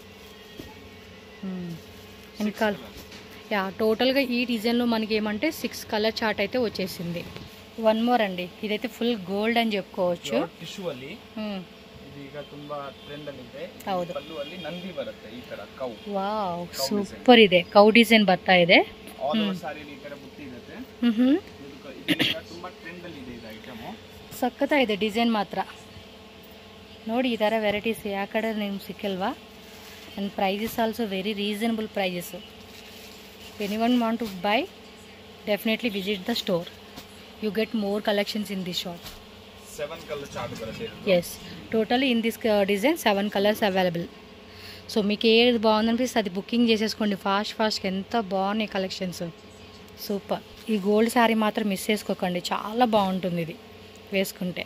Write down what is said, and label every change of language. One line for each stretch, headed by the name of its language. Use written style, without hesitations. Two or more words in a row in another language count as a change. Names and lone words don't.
Telugu: ఇంకా టోటల్గా ఈ డిజైన్లో మనకి ఏమంటే 6
English: colour chart
Telugu: అయితే వచ్చేసింది.
English: one more
Telugu: అండి, ఇదైతే
English: full gold
Telugu: అని చెప్పుకోవచ్చు.
English: wow super,
Kannada: ಇದೆ ಕೌ ಡಿಸೈನ್ ಬರ್ತಾ ಇದೆ. ಸಖತ್ತಾಗಿದೆ ಡಿಸೈನ್ ಮಾತ್ರ ನೋಡಿ. ಈ ಥರ ವೆರೈಟೀಸ್ ಯಾವ ಕಡೆ ನಿಮ್ಗೆ ಸಿಕ್ಕಲ್ವಾ?
English: and prices also very reasonable prices. anyone want to buy definitely visit the store. you get more collections in this shop.
Kannada: 7
English: colour chart
Kannada: ಬರುತ್ತೆ.
English: yes, totally in this design 7 colours available.
Telugu: సో మీకు ఏది బాగుందనిపిస్తే అది బుకింగ్ చేసేసుకోండి ఫాస్ట్గా. ఎంత బాగున్నాయి
English: collections, super.
Telugu: ఈ
English: gold saree
Telugu: మాత్రం మిస్ చేసుకోకండి, చాలా బాగుంటుంది ఇది వేసుకుంటే.